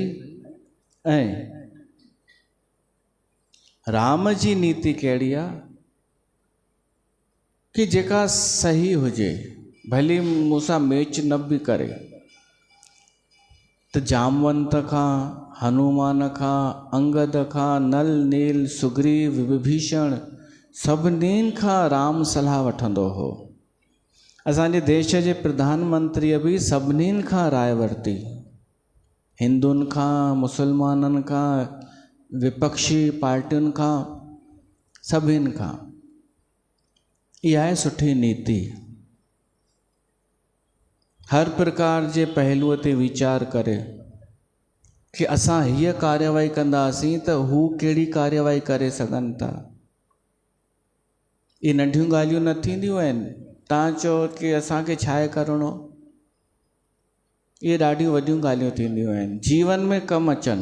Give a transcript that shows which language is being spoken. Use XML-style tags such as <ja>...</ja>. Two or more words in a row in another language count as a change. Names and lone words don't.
<sd>ऐं राम जी नीति कहिड़ी आहे कि जेका सही हुजे, भली मूंसां मैच न बि करे। त जामवंत खां, हनुमान खां, अंगद खां, नल नील, सुग्रीव, विभीषण, सभिनीनि खां राम सलाह वठंदो हो। असांजे देश जे प्रधानमंत्रीअ बि सभिनीनि खां राय वरिती, हिंदुनि खां, मुसलमाननि खां, विपक्षी पार्टियुनि खां, सभिनि खां। इहा आहे सुठी नीति। हर प्रकार जे पहलूअ ते वीचार करे कि असां हीअ कार्यवाही कंदासीं त हू कहिड़ी कार्यवाही करे सघनि था। इहे नंढियूं ॻाल्हियूं न थींदियूं आहिनि। तव्हां चओ कि असांखे छा आहे करिणो, इहे ॾाढियूं वॾियूं ॻाल्हियूं थींदियूं आहिनि जीवन में कमु अचनि।</sd>